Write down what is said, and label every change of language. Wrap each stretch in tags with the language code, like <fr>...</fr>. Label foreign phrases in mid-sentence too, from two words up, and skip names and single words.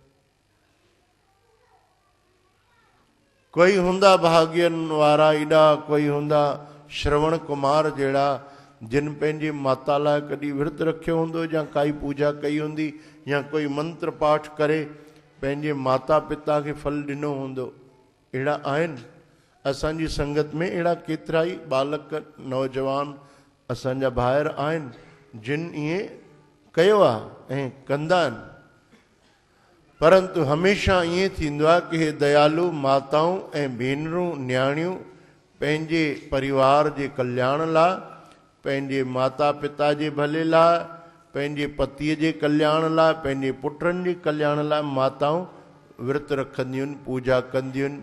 <sd>कोई हूंदा भाग्यन वारा एॾा, कोई हूंदा श्रवण कुमार जहिड़ा जिन पंहिंजी माता लाइ कॾहिं विर्त रखियो हूंदो, या काई पूजा कई हूंदी, या कोई मंत्र पाठ करे पंहिंजे माता पिता खे फल ॾिनो हूंदो। अहिड़ा आहिनि असांजी संगत में, अहिड़ा केतिरा ई बालक नौजवान असांजा भाइर आहिनि जिन ईअं कयो आहे ऐं कंदा आहिनि। परंतु हमेशा ईअं थींदो आहे कि हे दयालु माताऊं ऐं भेनरूं न्याणियूं पंहिंजे परिवार जे कल्याण लाइ, पंहिंजे माता पिता जे भले लाइ, पंहिंजे पतीअ जे कल्याण लाइ, पंहिंजे पुटनि जे कल्याण लाइ माताऊं विर्त रखंदियूं आहिनि, पूजा कंदियूं आहिनि।</sd>